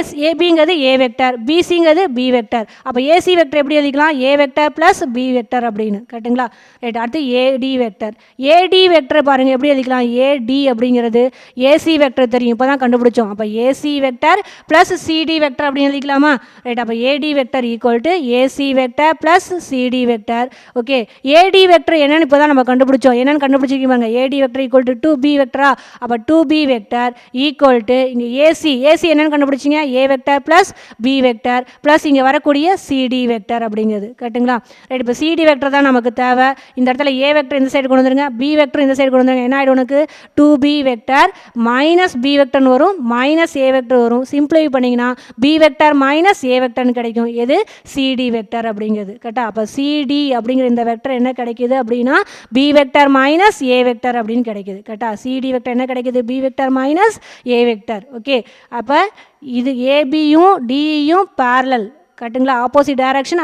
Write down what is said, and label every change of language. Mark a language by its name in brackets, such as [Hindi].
[Tamil] ஏபிங்கிறது ஏ vector, பிசிங்கிறது B vector. அப்போ AC vector எப்படி எழுதிக்கலாம்? ஏ வெக்டர் ப்ளஸ் பி வெக்டர் அப்படின்னு. கரெக்டுங்களா? ரைட். அடுத்து ஏடி வெக்டர். ஏடி வெக்டர் பாருங்கள் எப்படி எழுதிக்கலாம்? ஏடி அப்படிங்கிறது ஏசி வெக்டர் தெரியும், இப்போ தான் கண்டுபிடிச்சோம். அப்போ AC vector plus CD vector அப்படின்னு எழுதிக்கலாமா? ரைட். [English] அப்போ AD vector equal to AC vector plus CD vector. [Tamil] Okay, AD vector என்னன்னு இப்போதான் நம்ம கண்டுபிடிச்சோம். என்னன்னு கண்டுபிடிச்சிருக்கீங்க? [English] AD vector equal to 2B vector. [Tamil] அப்போ [English] 2B vector equal to [Tamil] இங்கே AC என்னன்னு கண்டுபிடிச்சிங்க? [English] A vector plus B vector plus [Tamil] இங்கே வரக்கூடிய [English] CD vector [Tamil] அப்படிங்கிறது. கரெக்டுங்களா? ரைட். இப்போ CD vector தான் நமக்கு தேவை. இந்த இடத்துல A vector இந்த சைடு கொண்டு வந்துருங்க, B vector இந்த சைடு கொண்டு வந்துருங்க. என்ன ஆகிடும் உனக்கு? [English] 2B vector minus B vector [Tamil] வரும், [English] minus A vector வரும். [Tamil] சிம்பிளை பண்ணிங்கன்னா [English] B vector minus A vector [Tamil] கிடைக்கும். எது? CD வெக்டர் அப்படிங்கிறது. கரெக்டா? அப்போ CD அப்படிங்கிற இந்த வெக்டர் என்ன கிடைக்குது அப்படின்னா [English] B vector minus A vector [Tamil] அப்படின்னு கிடைக்குது. கரெக்டா? CD வெக்டர் என்ன கிடைக்குது? [English] B vector minus A vector. [Tamil] Okay, அப்போ இது ஏபியும் டியும் பேரலல். கரெக்டுங்களா? [English] Opposite direction.